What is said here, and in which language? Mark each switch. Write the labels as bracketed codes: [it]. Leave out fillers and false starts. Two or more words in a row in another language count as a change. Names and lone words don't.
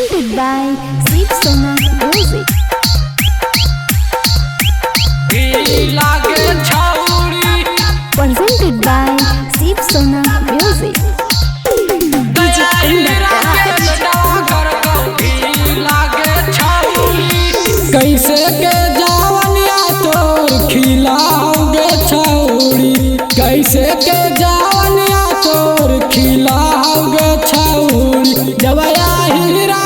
[en] Presented by Sweet Sona Music. Presented by Sweet Sona Music. [bho] कैसे के जावनिया तोर खिलाओगे छौड़ी, कैसे के जावनिया तोर खिलाओगे छौड़ी, जब हीरा